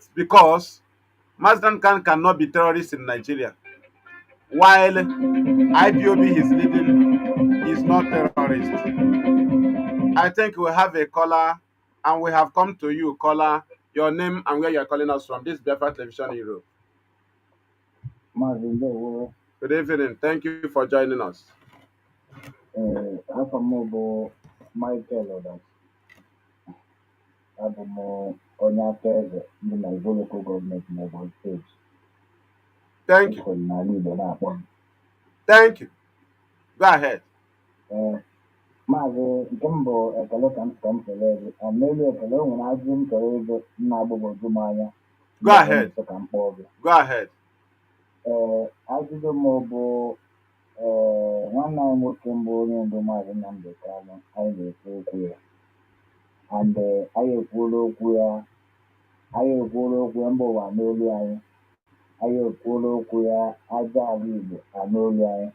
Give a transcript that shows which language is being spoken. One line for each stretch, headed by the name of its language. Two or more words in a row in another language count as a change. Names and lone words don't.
English: Because Mazi Nnamdi Kanu cannot be terrorist in Nigeria, while IPOB is leading is not terrorist. I think we have a caller, and we have come to you, caller. Your name and where you are calling us from. This Biafra Television Europe. Mazi Ndewo, Good evening. Thank you for joining us.
Igbo: afọ m bụ Michael Odas. Abụ m onye akaebe ndị na Igbo Local Government n'Ebonyi Steeti.
English: Thank you.
Igbo: Eso m n'ala Igbo na-akpọ m.
English: Thank you. Go ahead.
Igbo: Maazị, nke m bụ ekele ka m kelee gị. N'elu ekele, o nwere ajụjụ m chọrọ ịjụ nna agbagwoju m anya.
English: Go ahead.
Igbo: Ka m kpọọ gị.
English: Go ahead.
Igbo: Ajụjụ m bụ nwanne anyị nwoke mbụ onye ndu Maazị Nnamdi Kanu, anyị na-ekwu okwu ya. And anyị ekwuola okwu ya mba ụwa n'olu anyị. Anyị ekwuola okwu ya aja ala Igbo n'olu anyị.